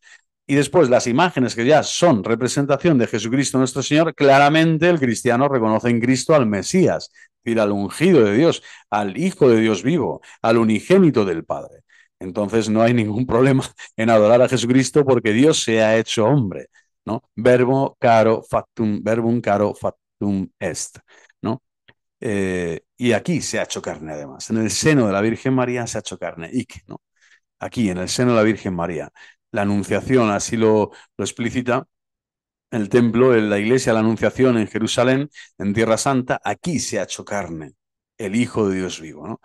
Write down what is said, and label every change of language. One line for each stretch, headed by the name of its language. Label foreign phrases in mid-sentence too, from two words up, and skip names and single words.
Spanish: Y después las imágenes que ya son representación de Jesucristo nuestro Señor, claramente el cristiano reconoce en Cristo al Mesías, es decir, al ungido de Dios, al Hijo de Dios vivo, al unigénito del Padre. Entonces no hay ningún problema en adorar a Jesucristo porque Dios se ha hecho hombre, ¿no?
Latin: Verbum caro factum est,
Spanish: ¿no? Y aquí se ha hecho carne además, en el seno de la Virgen María se ha hecho carne, ¿no? Aquí, en el seno de la Virgen María. La Anunciación así lo explícita, el templo, en la iglesia, la Anunciación en Jerusalén, en Tierra Santa, aquí se ha hecho carne el Hijo de Dios vivo, ¿no?